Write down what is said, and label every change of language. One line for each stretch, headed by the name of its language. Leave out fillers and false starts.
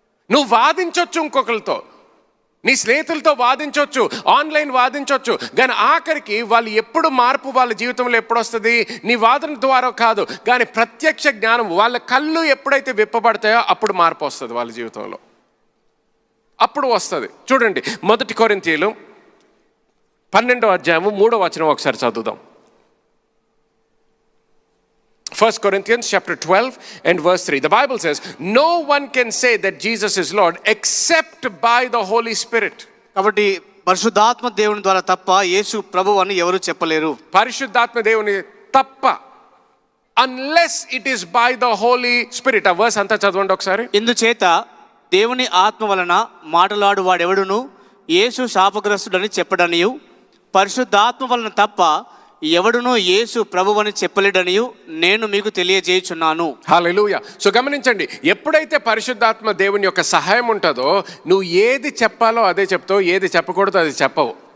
Telugu: నువ్వు వాదించవచ్చు, ఇంకొకరితో, నీ స్నేహితులతో వాదించవచ్చు, ఆన్లైన్ వాదించవచ్చు, కానీ ఆఖరికి వాళ్ళు ఎప్పుడు మార్పు వాళ్ళ జీవితంలో ఎప్పుడు వస్తుంది? నీ వాదన ద్వారా కాదు, కానీ ప్రత్యక్ష జ్ఞానం, వాళ్ళ కళ్ళు ఎప్పుడైతే విప్పబడతాయో అప్పుడు మార్పు వస్తుంది వాళ్ళ జీవితంలో, అప్పుడు వస్తుంది. చూడండి, 1 కొరింథీయులు 12వ అధ్యాయము 3వ వచనం ఒకసారి చదువుదాం.
English: 1 Corinthians chapter 12 and verse 3. The Bible says, no one can say that Jesus is Lord except by the Holy Spirit.
Telugu: కాబట్టి పరిశుద్ధాత్మ దేవుని ద్వారా తప్ప యేసు ప్రభువు అని ఎవరు చెప్పలేరు. పరిశుద్ధాత్మ దేవుని తప్ప,
English: unless it is by the Holy Spirit.
Telugu: ఆ వర్స్ అంతా చదవండి ఒకసారి. ఇందుచేత దేవుని ఆత్మ వలన మాటలాడు వాడెవడును యేసు శాపగ్రస్తుడని చెప్పడనియు, పరిశుద్ధాత్మ వలన తప్ప ఎవడునో యేసు ప్రభువని చెప్పలేడనియు నేను మీకు తెలియజేయుచున్నాను. హల్లెలూయా. సో గమనించండి, ఎప్పుడైతే పరిశుద్ధాత్మ దేవుని యొక్క సహాయం ఉంటుందో నువ్వు ఏది చెప్పాలో అదే చెప్తావు, ఏది చెప్పకూడదో అది చెప్పవు.